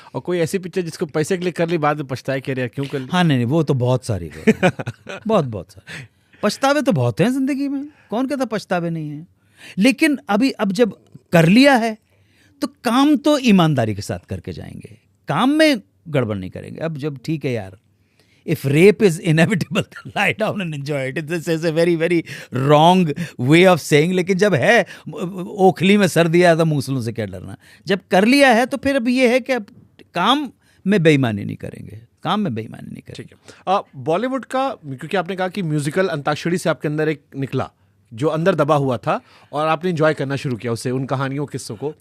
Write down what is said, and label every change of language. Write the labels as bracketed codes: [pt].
[hi] और कोई ऐसी पिक्चर जिसको पैसे के लिए कर ली, बाद में पछताए कह रहे क्यों कर ली? हाँ नहीं, वो तो बहुत सारी बहुत सारी पछतावे तो बहुत हैं जिंदगी में, कौन कहता पछतावे नहीं है। लेकिन अब जब कर लिया है तो काम तो ईमानदारी के साथ करके जाएंगे, काम में गड़बड़ नहीं करेंगे। अब जब ठीक है यार, [en] if rape is inevitable, lie down and enjoy it. This is a very very wrong way of saying. [hi] लेकिन जब है ओखली में सर दिया तो मूसलों से क्या डरना। जब कर लिया है तो फिर अब ये है कि अब काम में बेईमानी नहीं करेंगे, काम में बेईमानी नहीं करेंगे। ठीक है। बॉलीवुड का, क्योंकि आपने कहा कि म्यूजिकल अंताक्षरी से आपके अंदर एक निकला जो अंदर दबा हुआ था और आपने एंजॉय करना शुरू किया उससे, उन कहानियों किस्सों को।